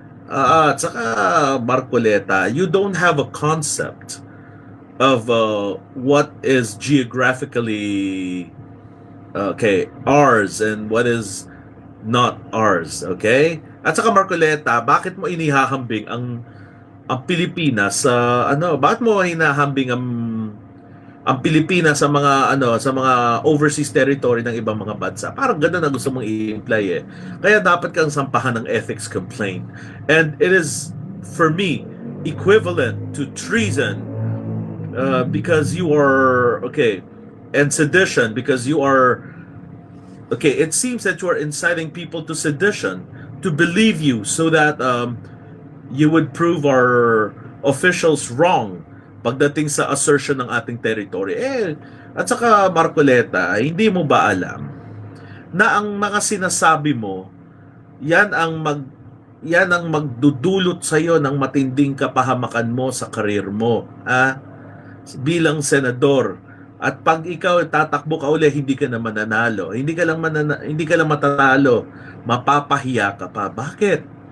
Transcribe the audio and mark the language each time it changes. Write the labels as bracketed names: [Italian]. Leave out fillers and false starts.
[Filipino] At saka, [English] Marcoleta, you don't have a concept of what is geographically ours and what is not ours, okay? [Filipino] At saka, Marcoleta, bakit mo inihahambing ang Pilipinas sa bakit mo hinahambing ang Pilipinas sa mga overseas territory ng ibang mga bansa? Parang gano'n na gusto mong i-imply Kaya dapat kang sampahan ng ethics complaint. [English] And it is, for me, equivalent to treason because you are, and sedition because you are, it seems that you are inciting people to sedition, to believe you so that you would prove our officials wrong [Filipino] pagdating sa [English] assertion [Filipino] ng ating [English] territory. [Filipino] At saka, Marcoleta, hindi mo ba alam na ang mga sinasabi mo, yan ang magdudulot sa iyo ng matinding kapahamakan mo sa karir mo, bilang senador. At pag ikaw tatakbo ka uli, hindi ka na mananalo. Hindi ka lang matatalo, mapapahiya ka pa. Bakit?